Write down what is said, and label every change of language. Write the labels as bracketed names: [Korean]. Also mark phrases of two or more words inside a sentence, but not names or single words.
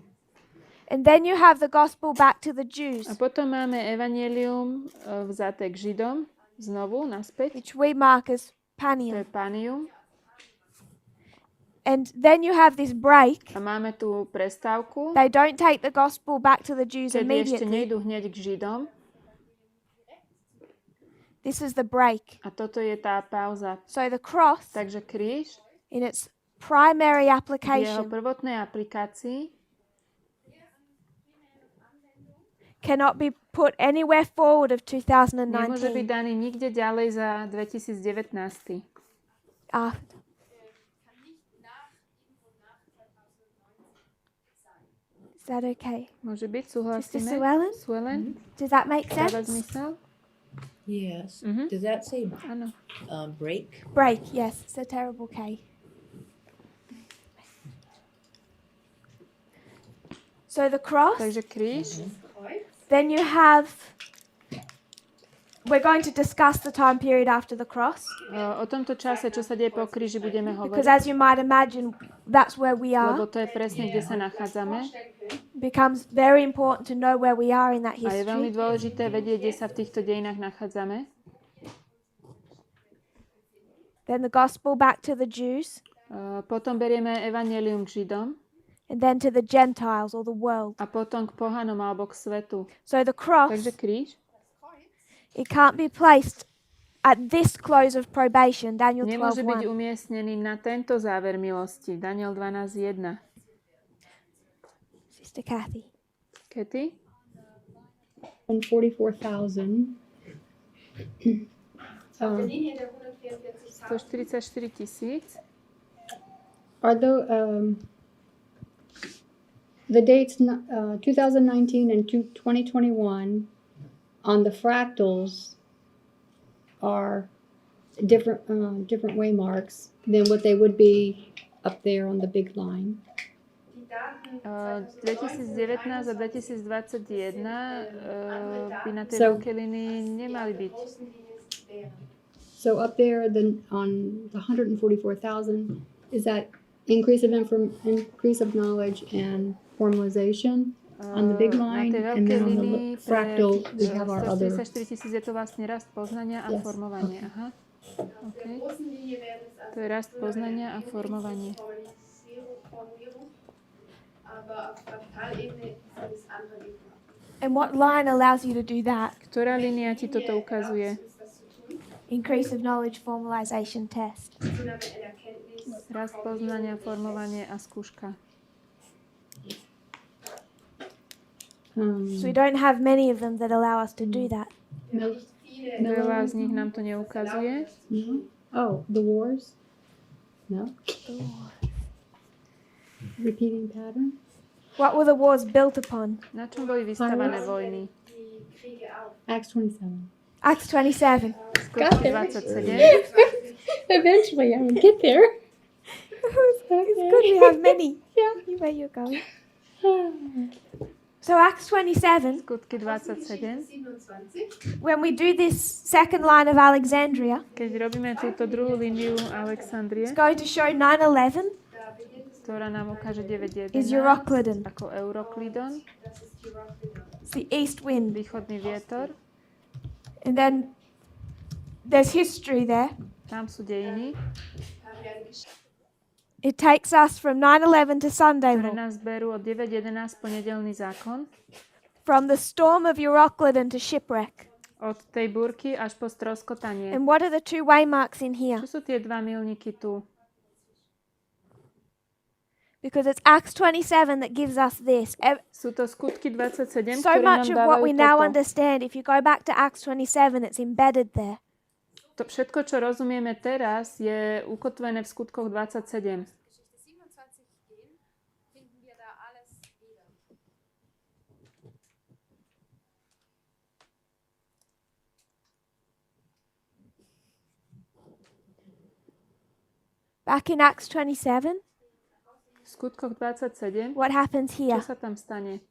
[Slovak] je tu. [English] And then you have the gospel back to the Jews, [Slovak] A potom máme evanjelium vzaté k Židom, znovu, naspäť. [English] which we mark as [Slovak] To je [English] Panium. [Slovak] Panium. [English] And then you have this break. [Slovak] A máme tu prestávku, [English] They don't take the gospel back to the Jews [Slovak] kedy ešte [English] immediately. [Slovak] nejdú hneď k Židom. [English] This is the break. [Slovak] A toto je tá pauza. [English] So the cross, [Slovak] Takže kríž [English] in its primary [Slovak] v jeho [English] application, [Slovak] prvotnej aplikácii [English] cannot be put anywhere forward of [Slovak] nemôže byť [English] 2019. [Slovak] daný nikde ďalej za 2019. [English] After. Is that okay? [Slovak] Môže byť, [English] Sister [Slovak] súhlasíme? [English] Suellen? [Slovak] Suelen? [English] Does that make [Slovak] Dáva [English] sense? [Slovak] zmysel? [English] Yes. Mhm. Does that say [Slovak] Áno. [English] break? Break, yes. It's a terrible K. So the cross, [Slovak] Takže kríž. [English] then you have. We're going to discuss the time period after the cross [Slovak] O tomto čase, čo sa deje po kríži, budeme [English] because, [Slovak] hovoriť. [English] as you might imagine, that's where we [Slovak] Lebo [English] are. [Slovak] to je presne, kde sa nachádzame. [English] Becomes very important to know where we are in that [Slovak] A je veľmi [English] history. [Slovak] dôležité vedieť, kde sa v týchto dejinách nachádzame. [English] Then the gospel back to the Jews, [Slovak] Potom berieme evanjelium k Židom [English] and then to the Gentiles or the world. [Slovak] a potom k pohanom alebo k svetu. [English] So the cross, [Slovak] Takže kríž [English] it can't be placed at this close of probation, Daniel [Slovak] nemôže byť [English] 12:1. [Slovak] umiestnený na tento záver milosti. Daniel 12.1. [English] Sister Kathy. [Slovak] Kety? [English] 144,000. [Slovak] 144 tisíc. [English] Are the dates 2019 and 2021 on the fractals are different waymarks than what they would be up there on the big line. [Slovak] 2019 a 2021 by na tej [English] So- [Slovak] veľkej linii nemali byť. [English] So up there, on the 144,000, is that increase of knowledge and formalization on the big [Slovak] Na [English] line, [Slovak] tej [English] and [Slovak] veľkej [English] then on the [Slovak] linii [English] fractal we have our other. [Slovak] 144 000 je to vlastne rast poznania a [English] Yes, [Slovak] formovanie. Aha. Okay. To je rast poznania a formovanie. [English] And what line allows you to do that? [Slovak] Ktorá línia ti toto ukazuje? [English] Increase of knowledge formalization test. [Slovak] Rast poznania, formovanie a skúška. [English] So we don't have many of them that allow us to do that. [Slovak] Veľa z nich nám to neukazuje. [English] No. Oh, the wars? No. Repeating pattern? What were the wars built upon? [Slovak] Na čom boli vystavané vojny? [English] Acts 27. Acts 27. [Slovak] Skutky 27. [English] Eventually, I would get there. It's good we have many. Yeah. Where you're going. So Acts 27, [Slovak] Skutky 27. [English] when we do this second line of Alexandria, [Slovak] Keď robíme túto druhú líniu Alexandrie, [English] it's going to show 911 [Slovak] ktorá nám ukáže 9.11 [English] is Euroclidon. [Slovak] ako Euroklidon, [English] It's the east wind. [Slovak] východný vietor. [English] And then there's history there. [Slovak] Tam sú dejiny, [English] It takes us from 911 to Sunday [Slovak] ktoré [English] law. [Slovak] nás berú od 9.11 po nedeľný zákon, [English] From the storm of Euroclidon to shipwreck. [Slovak] od tej búrky až po stroskotanie. [English] And what are the two waymarks in here? [Slovak] Čo sú tie dva milníky tu? [English] Because it's Acts 27 that gives us this. [Slovak] Sú to skutky 27, [English] So [Slovak] ktoré nám [English] much of what [Slovak] dávajú [English] we now [Slovak] toto. [English] understand, if you go back to Acts 27, it's embedded there. [Slovak] To všetko, čo rozumieme teraz, je ukotvené v skutkoch 27. [English] Back in Acts 27, [Slovak] V skutkoch 27, [English] what happens [Slovak] čo [English] here? [Slovak] sa tam stane?